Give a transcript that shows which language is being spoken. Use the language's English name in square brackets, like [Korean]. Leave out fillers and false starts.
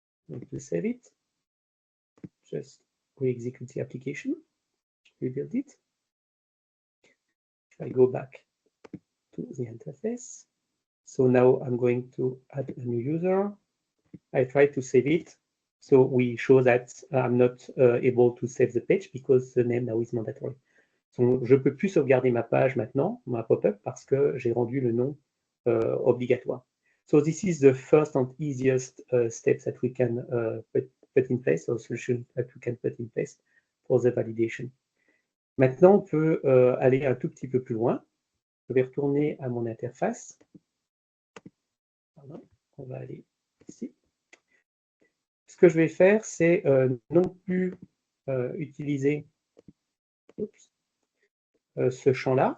[English] I'm going to save it. Just re-execute the application, rebuild it. If I go back to the interface, so now I'm going to add a new user. I try to save it. So we show that I'm not able to save the page because the name now is mandatory. [French] Donc, je ne peux plus sauvegarder ma page maintenant, ma pop-up, parce que j'ai rendu le nom obligatoire. [English] So this is the first and easiest steps that we can put in place, or solution that we can put in place for the validation. [French] Maintenant, on peut aller un tout petit peu plus loin. Je vais retourner à mon interface. Pardon, on va aller ici. Ce que je vais faire, c'est non plus utiliser ce champ-là.